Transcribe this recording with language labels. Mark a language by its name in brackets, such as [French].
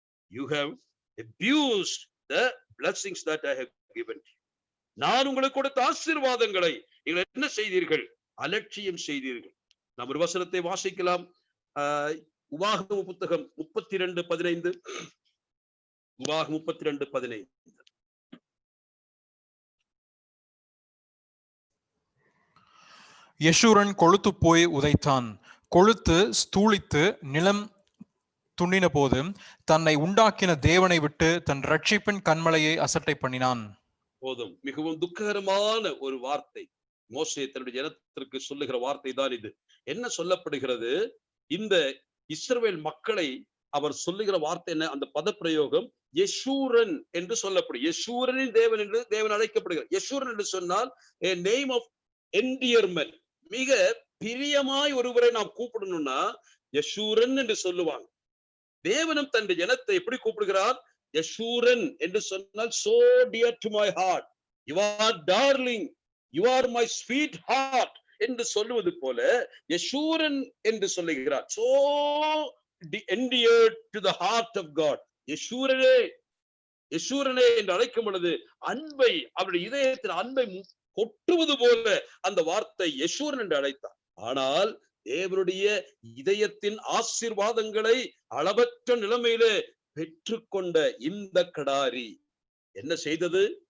[English] You have abused the blessings that I have given you. [Tamil] நான் உங்களுக்கு கொடுத்த ஆசீர்வாதங்களை நீங்கள் என்ன செய்தீர்கள்? அலட்சியம் செய்தீர்கள். நாம் ஒரு வசனத்தை வாசிக்கலாம். உபாகம புத்தகம் 32:15. உபாகமம் 32:15. யெஷூரன் கொழுத்து போய் உதைத்தான். கொழுத்து ஸ்தூளித்து நிலம் துண்டின போது தன்னை உண்டாக்கின தேவனை விட்டு தன் ரட்சிப்பின் கண்மலையை அசட்டை பண்ணினான். போதும். மிகவும் துக்ககரமான ஒரு வார்த்தை. மோசே தன்னுடைய ஜனத்திற்கு சொல்லுகிற வார்த்தை தான் இது. என்ன சொல்லப்படுகிறது? இந்த இஸ்ரவேல் மக்களை அவர் சொல்லுகிற வார்த்தை என்ன? அந்த பதப்பிரயோகம் யெஷூரன் என்று சொல்லப்படும். யெஷூரனின் தேவன் என்று தேவன் அழைக்கப்படுகிறார். யெஷூரன் என்று சொன்னால் [English] a name of [Tamil] என்டியர்மென்ட், மிக பிரியமாய் ஒருவரை நாம் கூப்பிடணும்னா யசூரன் என்று சொல்லுவாங்க. தேவனும் தன்னுடைய ஜனத்தை எப்படி கூப்பிடுகிறார்? யசூரன் என்று சொன்னால் [English] so dear to my heart, you are darling, you are my sweet heart [Tamil] என்று சொல்லுவது போல யசூரன் என்று சொல்லுகிறார். [English] so endeared to the heart of God. [Tamil] யசூரனே, யசூரனே என்று அழைக்கும் பொழுது அன்பை, அவருடைய இதயத்தில் அன்பை கொட்டுவது போல அந்த வார்த்தை யசூரன் என்று அழைத்தார். ஆனால் தேவனுடைய இதயத்தின் ஆசீர்வாதங்களை அளவற்ற நிலைமையிலே பெற்றுக்கொண்ட இந்த கடாரி என்ன செய்தது?